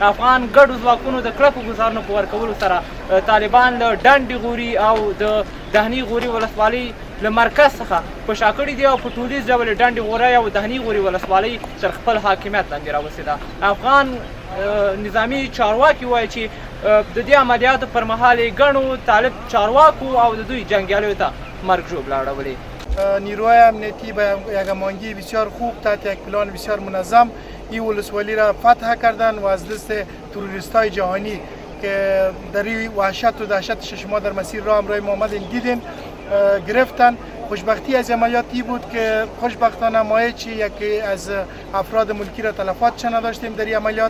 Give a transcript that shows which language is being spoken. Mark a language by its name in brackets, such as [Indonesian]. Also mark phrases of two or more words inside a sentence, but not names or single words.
[Pashto] افغان ګډو ځواکونو د کلکو ګزارونو په ورکولو سره طالبان له ډنډې غوري او د دهني غوري ولسوالۍ له مرکز څخه په شا کړي دي او په ټولیز ډول ډنډې غوري او دهني غوري ولسوالۍ تر خپل حاکمیت لاندې راوستې ده. افغان نظامي چارواکي وایي چې د دې عملیاتو پر مهال یې ګڼو طالب چارواکو او د دوی جنگیالیو ته مرگ ژوبله اړولې. [Persian] نیروهای امنیتی به یک هماهنگی بسیار خوب تحت یک پلان بسیار منظم این ولسوالی را فتح کردن و از دست تروریستای جهانی که در این وحشت و دهشتش شما در مسیر راه همراه ما آمدین دیدین گرفتن. خوشبختی از عملیاتی بود که خوشبختانه ما یکی از افراد ملکی را تلفات نداشتیم در این عملیات.